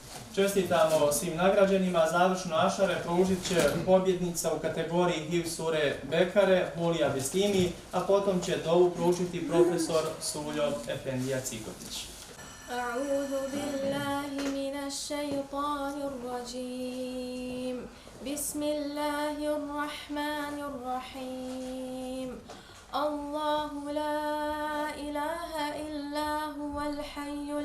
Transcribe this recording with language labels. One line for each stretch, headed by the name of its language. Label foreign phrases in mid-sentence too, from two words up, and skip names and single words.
Bosnian: Čestitamo svim nagrađenima, završno ašare pružit će pobjednica u kategoriji HIV sure Bekare, Hulija Bestimi, a potom će dovu pružiti profesor Suljo Efendija Cikotić.
Arabic: أعوذ بالله من الشيطان الرجيم بسم الله الرحمن الرحيم الله لا إله إلا هو الحي